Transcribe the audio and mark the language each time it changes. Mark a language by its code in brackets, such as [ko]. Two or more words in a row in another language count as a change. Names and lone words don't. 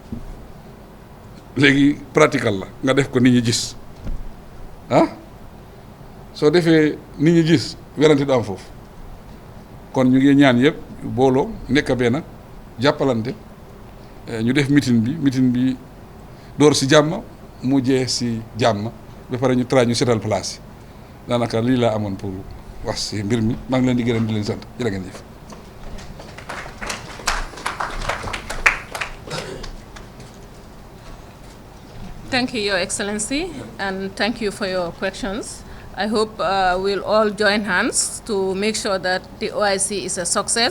[wo] léegi pratical la nga def ko nit ñi gis soo defee nit ñi gis werante du am foofu kon ñu ngi ñaan yëpp booloo nekk benn jàppalante ñu def meeting bi door si jàmm mu jeex si jàmm ba pare ñu try ñu seetal place yi daanaka lii laa amoon pour wax si mbir mi maa ngi leen di gërëm di leen sant jërë ngeen jëf. [en] Thank you, Your Excellency, and thank you for your questions. I hope we'll all join hands to make sure that the OIC is a success.